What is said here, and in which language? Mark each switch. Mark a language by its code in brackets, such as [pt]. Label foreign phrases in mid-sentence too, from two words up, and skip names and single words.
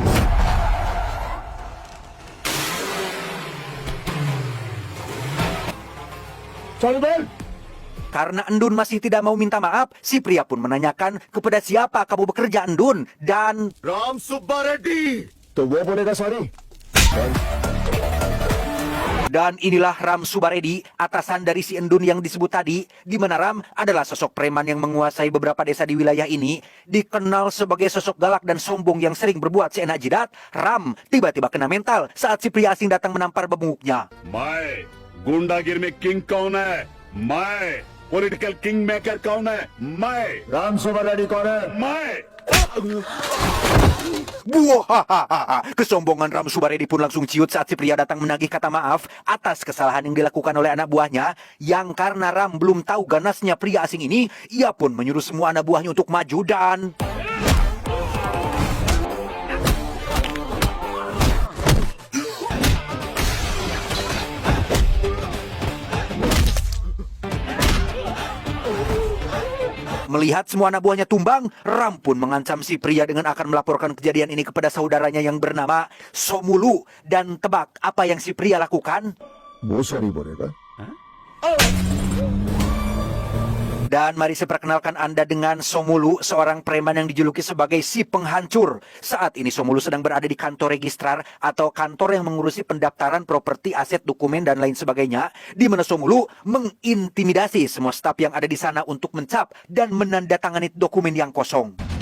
[en] sorry man [id] Karena Endun masih tidak mau minta maaf, si pria pun menanyakan kepada siapa kamu bekerja Endun dan... [hi] राम सुब्बा रेड्डी तो वो बोलेगा sorry [id] Dan inilah Ram Subaredi, atasan dari si Endun yang disebut tadi, di mana Ram adalah sosok preman yang menguasai beberapa desa di wilayah ini. Dikenal sebagai sosok galak dan sombong yang sering berbuat seenak jidat, Ram tiba-tiba kena mental saat si pria asing datang menampar bebunguknya. [hi] मैं गुंडागिरी में किंग कौन है? मैं [en] political king maker [hi] कौन है? मैं राम सुब्बा रेड्डी कौन है मैं [id] Buah, kesombongan Ram Subaredi pun langsung ciut saat si pria datang menagih kata maaf atas kesalahan yang dilakukan oleh anak buahnya. Yang karena Ram belum tahu ganasnya pria asing ini, ia pun menyuruh semua anak buahnya untuk maju dan... Melihat semua anak buahnya tumbang, Ram pun mengancam si pria dengan akan melaporkan kejadian ini kepada saudaranya yang bernama Somulu. Dan tebak apa yang si pria lakukan? [hi] वो sorry बोलेगा [id] Dan mari saya perkenalkan Anda dengan Somulu, seorang preman yang dijuluki sebagai si penghancur. Saat ini Somulu sedang berada di kantor registrar atau kantor yang mengurusi pendaftaran properti, aset, dokumen, dan lain sebagainya. Di mana Somulu mengintimidasi semua staf yang ada di sana untuk mencap dan menandatangani dokumen yang kosong.